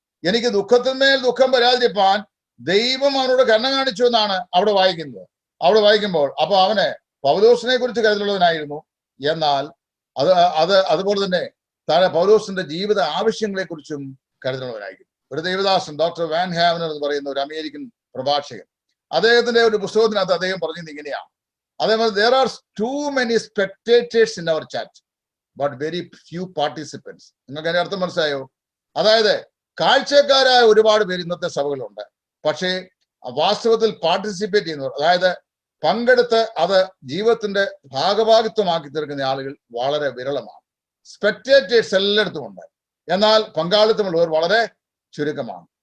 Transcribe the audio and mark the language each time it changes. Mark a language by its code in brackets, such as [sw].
[ml] എനിക്ക് ദുഃഖത്തിന്മേൽ ദുഃഖം വരാതിരിപ്പാൻ ദൈവം അവനോട് കരുണ കാണിച്ചു എന്നാണ് അവിടെ വായിക്കുമ്പോൾ അപ്പൊ അവന് പൗലോസിനെ കുറിച്ച് കരുതലുള്ളവനായിരുന്നു. എന്നാൽ അതുപോലെ തന്നെ പൗലോസിന്റെ ജീവിത ആവശ്യങ്ങളെ കുറിച്ചും കരുതലുള്ളവനായിരിക്കും. ഒരു ദേവദാസൻ, ഡോക്ടർ വാൻ ഹാവനർ എന്ന് പറയുന്ന ഒരു അമേരിക്കൻ പ്രഭാഷകൻ, അദ്ദേഹത്തിന്റെ ഒരു പുസ്തകത്തിനകത്ത് അദ്ദേഹം പറഞ്ഞത് ഇങ്ങനെയാണ്. [en] അതേപോലെ there are too many spectators in our church but very few participants. [ml] നിങ്ങൾക്ക് അതിന്റെ അർത്ഥം മനസ്സിലായോ? അതായത് കാഴ്ചക്കാരായ ഒരുപാട് പേര് ഇന്നത്തെ സഭകളുണ്ട്, പക്ഷേ വാസ്തവത്തിൽ പാർട്ടിസിപ്പേറ്റ് ചെയ്യുന്നവർ, അതായത് പങ്കെടുത്ത് അത് ജീവിതത്തിന്റെ ഭാഗഭാഗിത്വമാക്കി തീർക്കുന്ന ആളുകൾ വളരെ വിരളമാണ്. സ്പെക്ടേറ്റേഴ്സ് എല്ലായിടത്തും ഉണ്ട്, എന്നാൽ പങ്കാളിത്തമുള്ളവർ വളരെ ചുരുക്കമാണ്.